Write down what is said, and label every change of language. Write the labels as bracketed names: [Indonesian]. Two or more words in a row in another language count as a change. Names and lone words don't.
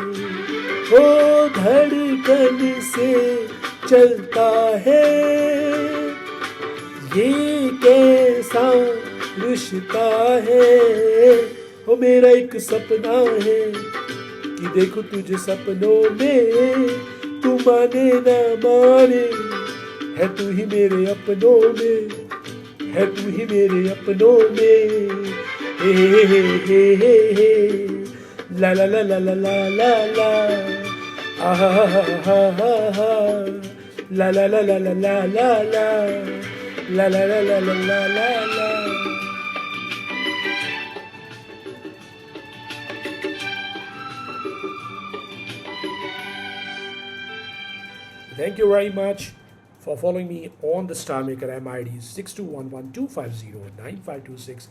[Hindi] ओ धड़कन से चलता है ये कैसा रिश्ता है। वो मेरा एक सपना है कि देखो तुझे सपनों में, तू माने ना माने है तू ही मेरे अपनों में, है तू ही मेरे अपनों में। हे हे हे हे हे ला ला ला ला ला ला ला ला आहा हा हा हा हा ला ला ला ला ला ला ला ला ला ला ला ला ला ला ला। [English] Thank you very much for following me on the Star Maker MID 6211250956.